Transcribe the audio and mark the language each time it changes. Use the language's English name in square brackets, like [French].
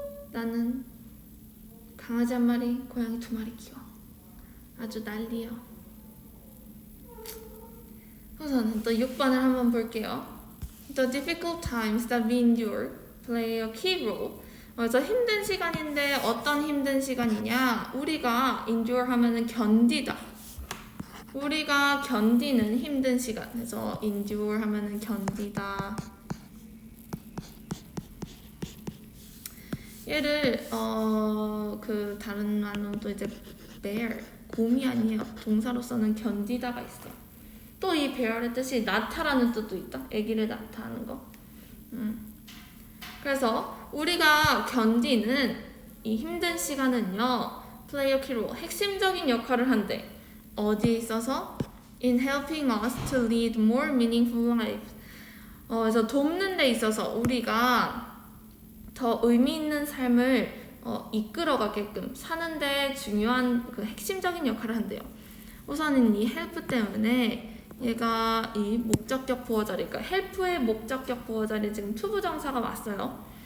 [Korean] 나는 강아지 한 마리, 고양이 2마리 키워. 아주 난리야. 우선 또 6번을 한번 볼게요. [English] The difficult times that we endure play a key role. [Korean] 그래서 힘든 시간인데 어떤 힘든 시간이냐? 우리가 endure 하면은 견디다. 우리가 견디는 힘든 시간. 그래서 endure 하면은 견디다. 얘를 그 다른 말로도 이제 bear, 곰이 아니에요. 동사로서는 견디다가 있어. 또 이 bear의 뜻이 나타라는 뜻도 있다. 아기를 나타하는 거. 그래서 우리가 견디는 이 힘든 시간은요, [English] play a key role, [Korean] 핵심적인 역할을 한대. 어디에 있어서? [English] In helping us to lead more meaningful lives. [Korean] 그래서 돕는 데 있어서 우리가 더 의미 있는 삶을 이끌어가게끔 사는데 중요한 그 핵심적인 역할을 한대요. 우선은 이 help 때문에 얘가 이 목적격 보어 자리, 그러니까 help의 목적격 보어 자리에 지금 투부정사가 왔어요.